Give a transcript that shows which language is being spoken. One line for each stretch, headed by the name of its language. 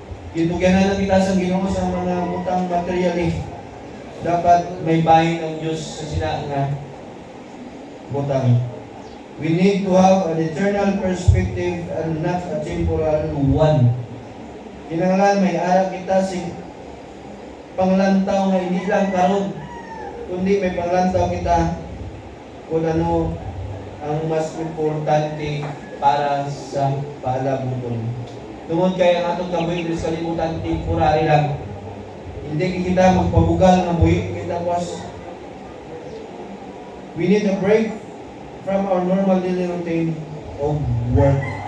Hiligaynon: Itugyan na kita sa Ginoo sa mga utang materially. Dapat may bahin ang Diyos sa sila nga utang.
English: We need to have an eternal perspective and not a temporal one.
Hiligaynon: Kinahanglan may ara kita sing panglantaw nga hindi lang karon, kundi may panglantaw kita kung ano ang mas importante para sa paalabuton. Tungod kay ang atong kabuhi sa kalibutan temporary lang. Hindi kita magpabugal nga buhi kita was.
English: We need a break from our normal daily routine of work.